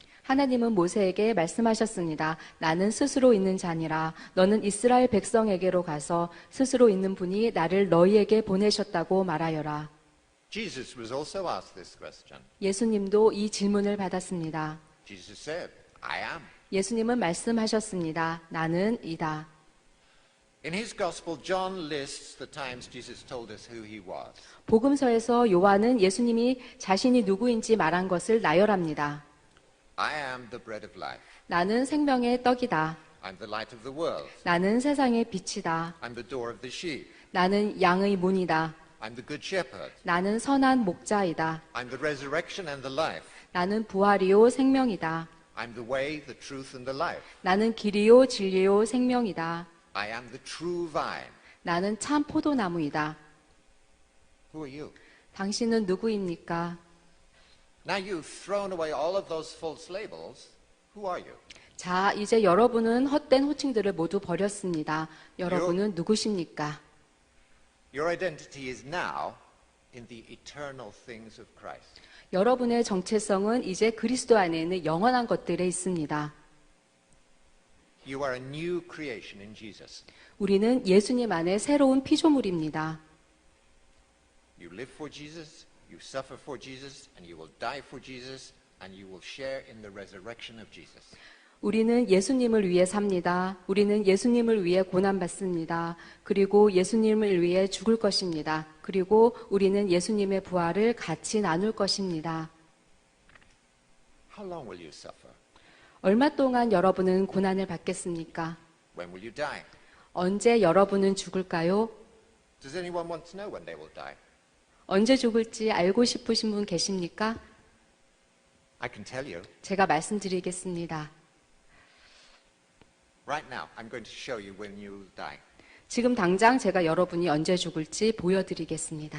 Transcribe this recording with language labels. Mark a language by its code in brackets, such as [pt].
[ko] 하나님은 모세에게 말씀하셨습니다. 나는 스스로 있는 자니라. 너는 이스라엘 백성에게로 가서 스스로 있는 분이 나를 너희에게 보내셨다고 말하여라. [en] Jesus was also asked this question. [ko] 예수님도 이 질문을 받았습니다. [en] Jesus said, I am. [ko] 예수님은 말씀하셨습니다. 나는 이다. [en] In his gospel, John lists the times Jesus told us who he was. [ko] 복음서에서 요한은 예수님이 자신이 누구인지 말한 것을 나열합니다. [en] I am the bread of life. [ko] 나는 생명의 떡이다. [en] I'm the light of the world. [ko] 나는 세상의 빛이다. [en] I'm the door of the sheep. [ko] 나는 양의 문이다. [en] I'm the good shepherd. [ko] 나는 선한 목자이다. [en] I'm the resurrection and the life. [ko] 나는 부활이요 생명이다. [en] I'm the way, the truth, and the life. [ko] 나는 길이요 진리요 생명이다. [en] I am the true vine. [ko] 나는 참 포도나무이다. [en] Who are you? [ko] 당신은 누구입니까? [en] Now you've thrown away all of those false labels. Who are you? [ko] 자, 이제 여러분은 헛된 호칭들을 모두 버렸습니다. 여러분은 누구십니까? [en] Your identity is now in the eternal things of Christ. [ko] 여러분의 정체성은 이제 그리스도 안에 있는 영원한 것들에 있습니다. [en] You are a new creation in Jesus. [ko] 우리는 예수님 안에 새로운 피조물입니다. [en] You live for Jesus, you suffer for Jesus, and you will die for Jesus, and you will share in the resurrection of Jesus. [ko] 우리는 예수님을 위해 삽니다. 우리는 예수님을 위해 고난받습니다. 그리고 예수님을 위해 죽을 것입니다. 그리고 우리는 예수님의 부활을 같이 나눌 것입니다. [en] How long will you suffer? [ko] 얼마 동안 여러분은 고난을 받겠습니까? [en] When will you die? [ko] 언제 여러분은 죽을까요? [en] Does anyone want to know when they will die? [ko] 언제 죽을지 알고 싶으신 분 계십니까? [en] I can tell you. [ko] 제가 말씀드리겠습니다. [en] Right now, I'm going to show you when you will die. [ko] 지금 당장 제가 여러분이 언제 죽을지 보여드리겠습니다.